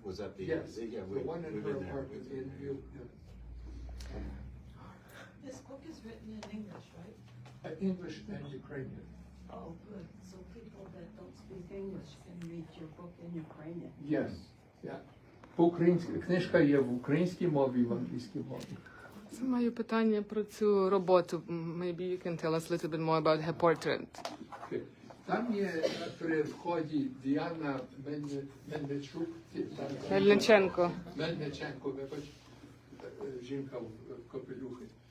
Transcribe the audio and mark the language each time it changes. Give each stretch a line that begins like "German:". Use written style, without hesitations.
English: Was that the? Yes, Yeah, the one in her apartment in View. Yeah. This book is written in English, right? English and Ukrainian. Oh, good. So people that don't speak English can read your book in Ukrainian. Yes, yeah. По-українськи.
Ukrainian: Книжка є в українській мові і в англійській мові. Маю питання про цю роботу.
English: Maybe you can tell us a little bit more about her portrait. Okay.
Ukrainian: Там є при вході Діана Мельничук. Мельниченко. Мельниченко, вибач, жінка в капелюхі.